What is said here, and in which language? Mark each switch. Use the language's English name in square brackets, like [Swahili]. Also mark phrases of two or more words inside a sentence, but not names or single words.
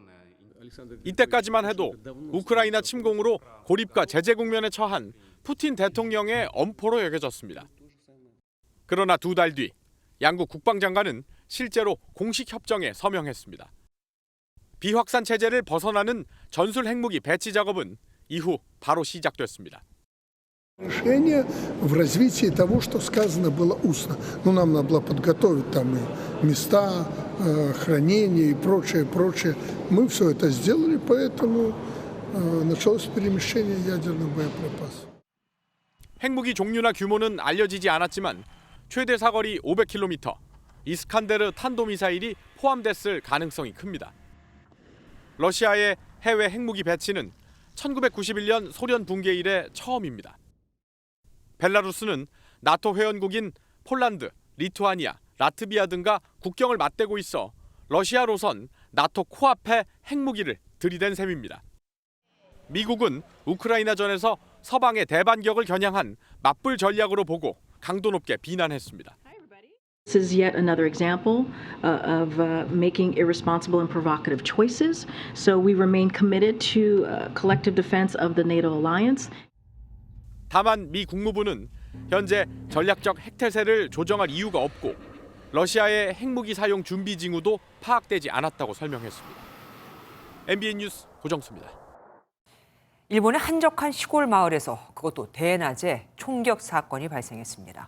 [Korean] 이때까지만 해도 우크라이나 침공으로 고립과 제재 국면에 처한 푸틴 대통령의 엄포로 여겨졌습니다. 그러나 2달 뒤 양국 국방장관은 실제로 공식 협정에 서명했습니다. 비확산 체제를 벗어나는 전술 핵무기 배치 작업은 이후 바로 시작됐습니다. [Russian] Решение в развитии того, что сказано было устно. Но нам надо было подготовить там и места хранения и прочее. Мы все это сделали, поэтому началось перемещение ядерных боеприпасов. [Korean] 핵무기 종류나 규모는 알려지지 않았지만 최대 사거리 500km, 이스칸데르 탄도미사일이 포함됐을 가능성이 큽니다. 러시아의 해외 핵무기 배치는 1991년 소련 붕괴 이래 처음입니다. 벨라루스는 나토 회원국인 폴란드, 리투아니아, 라트비아 등과 국경을 맞대고 있어 러시아로선 나토 코앞에 핵무기를 들이댄 셈입니다. 미국은 우크라이나전에서 서방의 대반격을 겨냥한 맞불 전략으로 보고 강도 높게 비난했습니다. [English] This is yet another example of making irresponsible and provocative choices. So we remain committed to collective defense of the NATO alliance. [Korean] 다만 미 국무부는 현재 전략적 핵태세를 조정할 이유가 없고 러시아의 핵무기 사용 준비 징후도 파악되지 않았다고 설명했습니다. MBN 뉴스 고정수입니다. 일본의 한적한 시골 마을에서 그것도 대낮에 총격 사건이 발생했습니다.